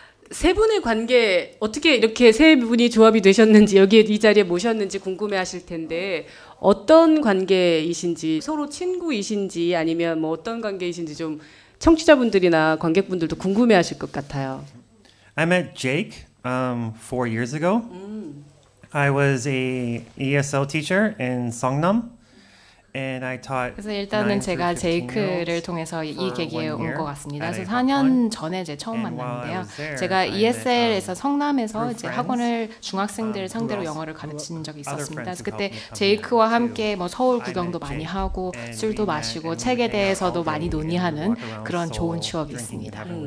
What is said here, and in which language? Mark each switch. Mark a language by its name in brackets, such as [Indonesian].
[Korean] 세 분의 관계 어떻게 이렇게 세 분이 조합이 되셨는지 여기에 이 자리에 모셨는지 궁금해하실 텐데 어떤 관계이신지 서로 친구이신지 아니면 뭐 어떤 관계이신지 좀 청취자분들이나 관객분들도 궁금해하실 것 같아요. [English] I met Jake 4 years ago. I was a ESL teacher in Songnam, and I taught. [Korean] 그래서 일단은 제가 제이크를 통해서 이 계기에 온 것 같습니다. 그래서 4년 전에 이제 처음 만났는데요. 제가 ESL에서 성남에서 이제 학원을 중학생들 상대로 영어를 가르친 적이 있었습니다. 그래서 그때 제이크와 함께 뭐 서울 구경도 많이 하고 술도 마시고 책에 대해서도 많이 논의하는 그런 좋은 추억이 있습니다.